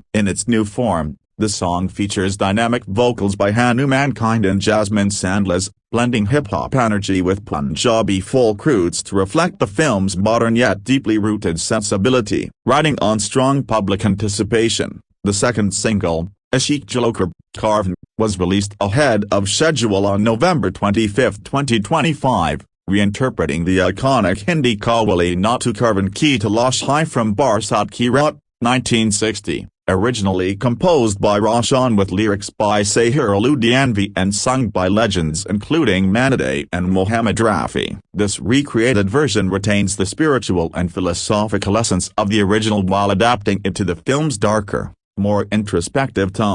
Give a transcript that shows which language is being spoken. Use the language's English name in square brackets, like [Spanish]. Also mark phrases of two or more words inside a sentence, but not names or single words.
[English] In its new form, the song features dynamic vocals by Hanumankind and Jasmine Sandlas, blending hip-hop energy with Punjabi folk roots to reflect the film's modern yet deeply rooted sensibility. Riding on strong public anticipation, the second single, Akshaye Khanna, was released ahead of schedule on November 25, 2025, reinterpreting the iconic Hindi Qawwali Na Tu Karvan Ki Talash Hai from Barsat Ki Raat, 1960. Originally composed by Roshan with lyrics by Sahir Ludhianvi and sung by legends including Manaday and Mohammed Rafi. This recreated version retains the spiritual and philosophical essence of the original while adapting it to the film's darker, more introspective tone.